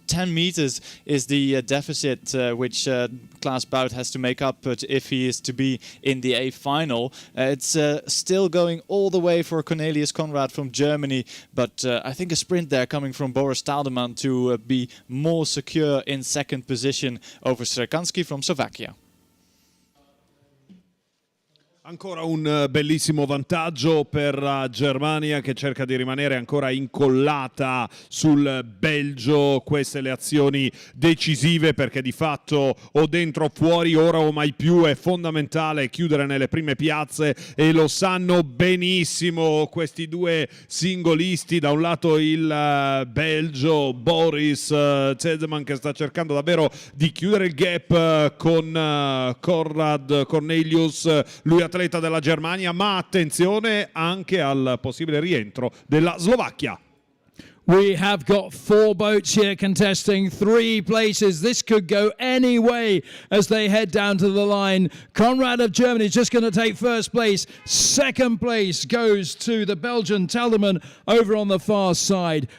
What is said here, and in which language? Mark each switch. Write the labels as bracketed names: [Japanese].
[English] 10 meters is the deficit which Klaas Bout has to make up if he is to be in the A final. It's still going all the way for Cornelius Conrad from Germany, but I think a sprint there coming from Boris Taaldeman to be more secure in second position over Strakanski from Slovakia. [Italian] Ancora un bellissimo vantaggio per la Germania che cerca di rimanere ancora incollata sul Belgio. Queste le azioni decisive perché di fatto o dentro o fuori, ora o mai più, è fondamentale chiudere nelle prime piazze e lo sanno benissimo questi due singolisti. Da un lato il Belgio, Boris Zedeman, che sta cercando davvero di chiudere il gap con Konrad Cornelius, lui atleta della Germania, ma attenzione anche al possibile rientro della Slovacchia. [English] We have got 4 boats here contesting 3 places. This could go any way as they head down to the line. Conrad of Germany is just going to take first place. Second place goes to the Belgian Telderman over on the far side.